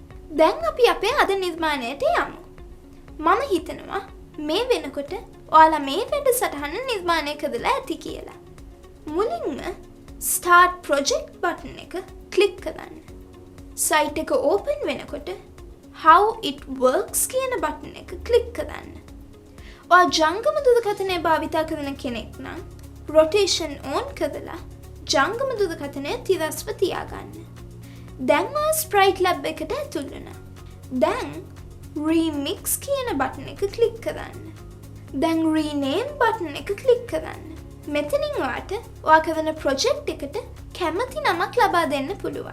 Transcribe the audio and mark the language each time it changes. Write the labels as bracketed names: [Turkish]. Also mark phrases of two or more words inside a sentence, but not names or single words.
[Sinhala] දැන් අපි අපේ අද නිර්මාණයට යමු. මම හිතනවා මේ වෙනකොට ඔයාලා මේ වැඩසටහන නිර්මාණය කරලා ඇති කියලා. මුලින්ම [English] start project button [Sinhala] එක ක්ලික් කරන්න. site එක open වෙනකොට [English] how it works [Sinhala] කියන button එක ක්ලික් කරන්න. ඔයා ජංගම දුරකථනය භාවිතා කරන කෙනෙක් නම් [English] rotation on [Sinhala] කරලා ජංගම දුරකථනය තිරස්ව තියාගන්න. දැන් ඔයා sprite lab එකට ඇතුල් වුණා. දැන් remix කියන button එක ක්ලික් කරන්න. දැන් [English] rename button [Sinhala] එක ක්ලික් කරන්න. මෙතනින් ඔයාට ඔයා කරන project එකට කැමති නමක් ලබා දෙන්න පුළුවන්.